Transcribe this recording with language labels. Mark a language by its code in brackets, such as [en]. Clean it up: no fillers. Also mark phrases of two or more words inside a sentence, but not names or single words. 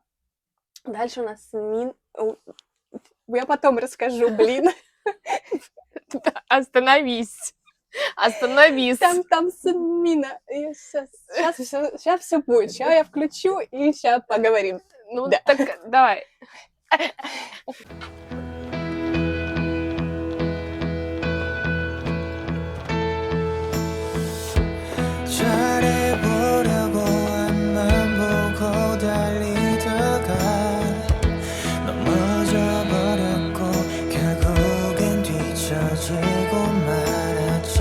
[ru] Дальше у нас Я потом расскажу, блин. Остановись. Остановись. Там Мина. Сейчас все будет. Сейчас я включу и сейчас поговорим. Ну, Да. так давай. [ko] 잘해보려고 앞만 보고 달리다가 넘어져 버렸고 결국엔 뒤처지고 말았지.